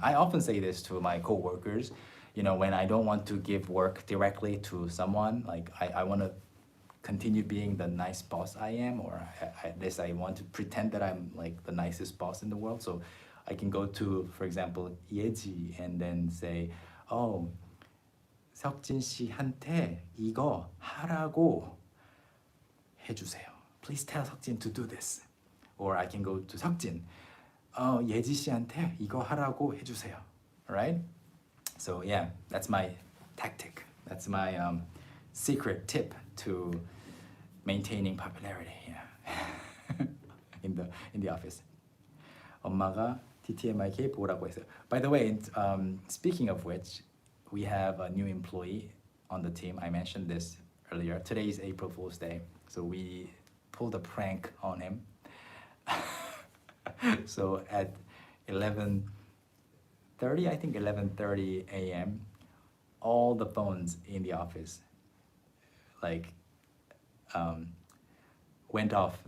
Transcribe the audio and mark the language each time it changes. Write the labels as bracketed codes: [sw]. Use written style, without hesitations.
[en] I often say this to my coworkers, when I don't want to give work directly to someone, like I want to continue being the nice boss I am, or at least I want to pretend that I'm like the nicest boss in the world. So I can go to, for example, 예지 and then say, oh, [ko] 석진 씨한테 이거 하라고 해주세요. [en] Please tell 석진 to do this. Or I can go to 석진. [ko] 예지 씨한테 이거 하라고 해주세요. [en] Alright? So yeah, that's my tactic. That's my secret tip to maintaining popularity. Yeah. in the office. [ko] 엄마가 TTMIK 보라고 했어요. [en] By the way, speaking of which, we have a new employee on the team. I mentioned this earlier. Today is April Fool's Day, so we pulled a prank on him. So at 11:30, I think 11:30 a.m., all the phones in the office like went off.